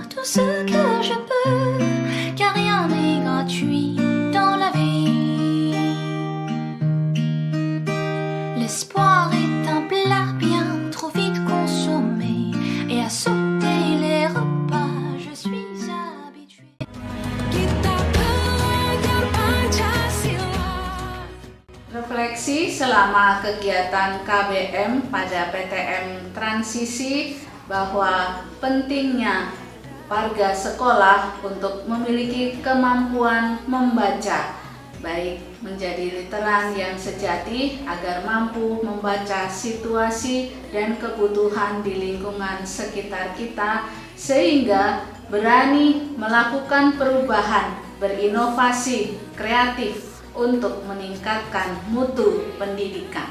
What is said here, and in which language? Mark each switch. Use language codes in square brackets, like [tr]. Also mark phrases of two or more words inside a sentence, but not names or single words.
[fr] tout ce que je peux, car rien n'est gratuit dans la vie. L'espoir est un plat bien trop vite consommé, et à sauter les repas, je suis habitué. [id] Kita belajar Pancasila. Refleksi selama kegiatan KBM pada PTM Transisi bahwa pentingnya warga sekolah untuk memiliki kemampuan membaca, baik menjadi literan yang sejati agar mampu membaca situasi dan kebutuhan di lingkungan sekitar kita, sehingga berani melakukan perubahan, berinovasi, kreatif untuk meningkatkan mutu pendidikan.